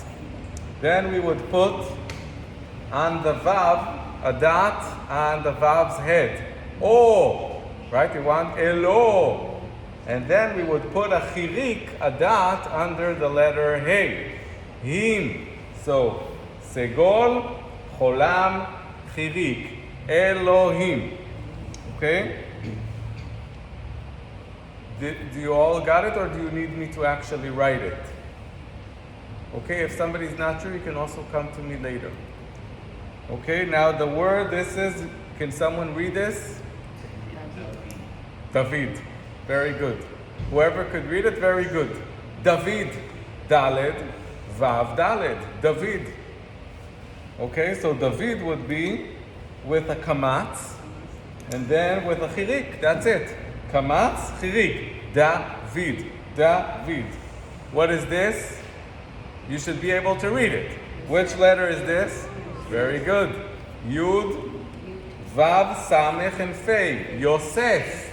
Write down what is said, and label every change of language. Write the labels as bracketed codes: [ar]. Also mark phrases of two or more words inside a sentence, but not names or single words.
[en] Then we would put on the Vav a dot on the Vav's head. Oh, right? We want Elo. And then we would put a chirik, a dot, under the letter Hey. Him. So, segol, cholam, chirik, Elohim. Okay? Do you all got it, or do you need me to actually write it? Okay, if somebody's not sure, you can also come to me later. Okay, now the word this is, can someone read this? David. Very good. Whoever could read it, very good. David. Daled. Vav Daled. David. Okay, so David would be with a kamatz, and then with a chirik. That's it. Kamatz, chirik. David. David. What is this? You should be able to read it. Which letter is this? Very good. Yud, Vav, Samech, and Fei. Yosef.